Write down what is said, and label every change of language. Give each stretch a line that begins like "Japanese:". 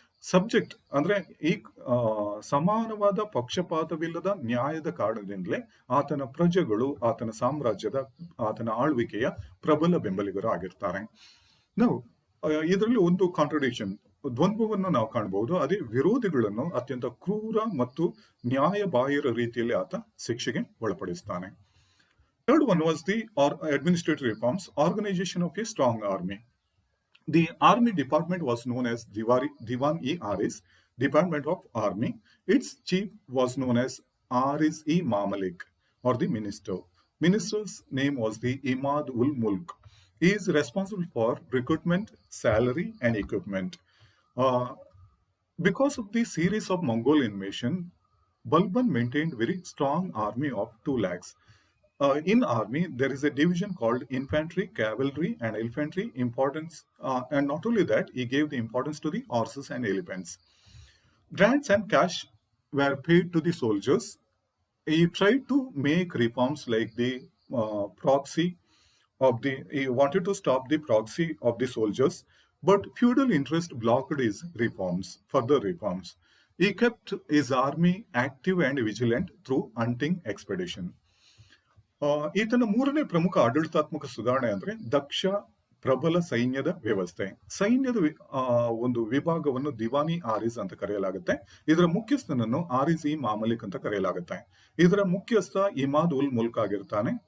Kannada: Subject ಅಂದ್ರೆ ಈ ಸಮಾನವಾದ ಪಕ್ಷಪಾತವಿಲ್ಲದ ನ್ಯಾಯದ ಕಾರಣದಿಂದಲೇ ಆತನ ಪ್ರಜೆಗಳು ಆತನ ಸಾಮ್ರಾಜ್ಯದ ಆತನ ಆಳ್ವಿಕೆಯ ಪ್ರಬಲ ಬೆಂಬಲಿಗರು ಆಗಿರ್ತಾರೆ. ನಾವು ಇದರಲ್ಲಿ ಒಂದು ಕಾಂಟ್ರಡಿಕ್ಷನ್, ದ್ವಂದ್ವವನ್ನು ನಾವು ಕಾಣಬಹುದು. ಅದೇ ವಿರೋಧಿಗಳನ್ನು ಅತ್ಯಂತ ಕ್ರೂರ ಮತ್ತು ನ್ಯಾಯಬಾಹಿರ ರೀತಿಯಲ್ಲಿ ಆತ ಶಿಕ್ಷೆಗೆ ಒಳಪಡಿಸ್ತಾನೆ.
English: Third one was the administrative reforms, organization of a strong army. The army department was known as Diwan-e-Aris, Department of Army. Its chief was known as Aris-e-Mamalik, or the minister. Minister's name was the Imad-ul-Mulk. He is responsible for recruitment, salary, and equipment. Because of the series of Mongol invasion, Balban maintained very strong army of 2 lakhs. In army, there is a division called infantry, cavalry, and infantry. Importance, and not only that, he gave the importance to the horses and elephants. Grants and cash were paid to the soldiers. He tried to make reforms like the proxy of the. He wanted to stop the proxy of the soldiers, but feudal interest blocked his reforms, further reforms. He kept his army active and vigilant through hunting expedition.
Kannada: ಈತನ ಮೂರನೇ ಪ್ರಮುಖ ಆಡಳಿತಾತ್ಮಕ ಸುಧಾರಣೆ ಅಂದ್ರೆ ದಕ್ಷ ಪ್ರಬಲ ಸೈನ್ಯದ ವ್ಯವಸ್ಥೆ. ಸೈನ್ಯದ ಒಂದು ವಿಭಾಗವನ್ನು ದಿವಾನಿ ಆರಿಸ್ ಅಂತ ಕರೆಯಲಾಗುತ್ತೆ. ಇದರ ಮುಖ್ಯಸ್ಥನನ್ನು ಆರಿಸ್-ಇ-ಮಾಮಲಿಕ್ ಅಂತ ಕರೆಯಲಾಗುತ್ತೆ. ಇದರ ಮುಖ್ಯಸ್ಥ ಇಮಾದ್ ಉಲ್ ಮುಲ್ಕ್ ಆಗಿರ್ತಾನೆ.